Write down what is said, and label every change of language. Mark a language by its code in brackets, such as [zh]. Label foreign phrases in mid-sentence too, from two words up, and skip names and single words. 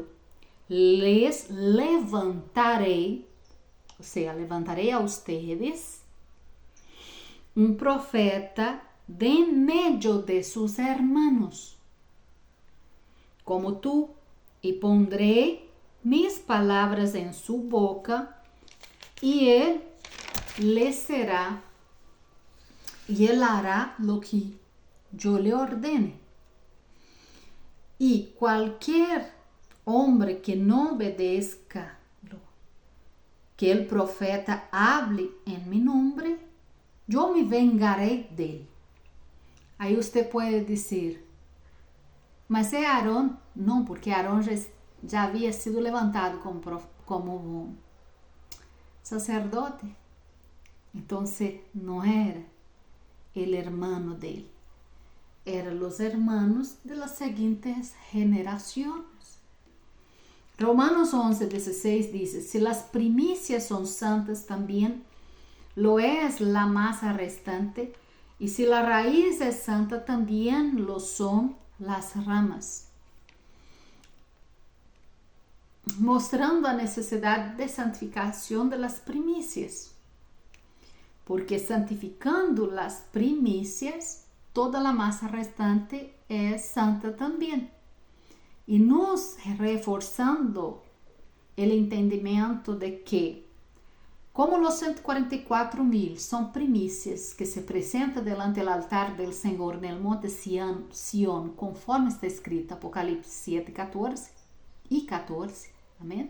[es] Les levantaré, o sea, levantaré a ustedes profeta de en medio de sus hermanos, como tú, y pondré mis palabras en su boca, y él hará lo que yo le ordene. Y cualquier hombre que no obedezca que el profeta hable en mi nombre, yo me vengaré de él. [pt] Aí você pode dizer, mas é Aarón? Não, porque Aarón já havia sido levantado como sacerdote. Então, não era [es] el hermano [pt] dele. Eram os [es] hermanos de las [pt] seguintes generaciones. [es] Romanos 11:16 diz, si las primicias son santas, también lo es la masa restante, y si la raíz es santa, también lo son las ramas. [pt] mostrando a necessidade de santificação das primícias. Porque santificando as primícias, toda a massa restante é santa também. E nos reforçando o entendimento de que, como os 144.000 são primícias que se apresentam delante do altar do Senhor no monte Sião, conforme está escrito Apocalipse 7, 14 e 14, amém?